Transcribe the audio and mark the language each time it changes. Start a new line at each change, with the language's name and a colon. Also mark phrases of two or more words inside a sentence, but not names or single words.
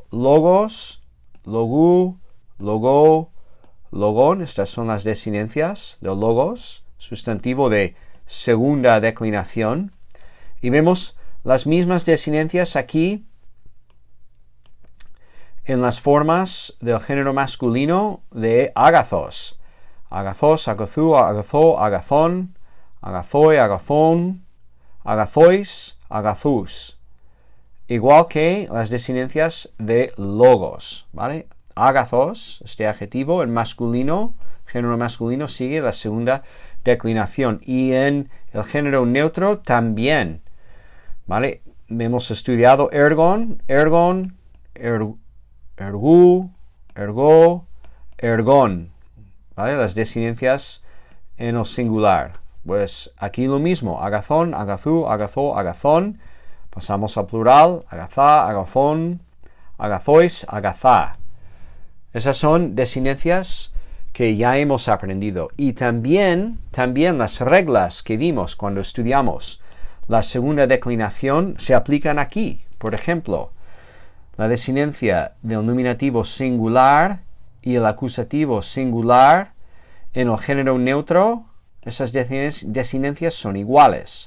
Greek: λόγος, λόγου, λόγῳ, λόγον,
Spanish: estas son las desinencias de logos, sustantivo de segunda declinación. Y vemos las mismas desinencias aquí en las formas del género masculino de agathos.
Greek: ἀγαθός, ἀγαθοῦ, ἀγαθῷ, ἀγαθόν, ἀγαθοί, ἀγαθῶν, ἀγαθοῖς, ἀγαθούς.
Spanish: Igual que las desinencias de logos, ¿vale? Agathos, este adjetivo en masculino, género masculino, sigue la segunda declinación. Y en el género neutro también, ¿vale? Hemos estudiado
Greek: ἔργον, ἔργου, ἔργῳ, ἔργον,
Spanish: ¿vale? Las desinencias en el singular. Pues aquí lo mismo,
Greek: ἀγαθόν, ἀγαθοῦ, ἀγαθῷ, ἀγαθόν.
Spanish: Pasamos al plural,
Greek: ἀγαθά, ἀγαθῶν, ἀγαθοῖς, ἀγαθά.
Spanish: Esas son desinencias que ya hemos aprendido. Y también las reglas que vimos cuando estudiamos la segunda declinación se aplican aquí. Por ejemplo, la desinencia del nominativo singular y el acusativo singular en el género neutro, esas desinencias son iguales.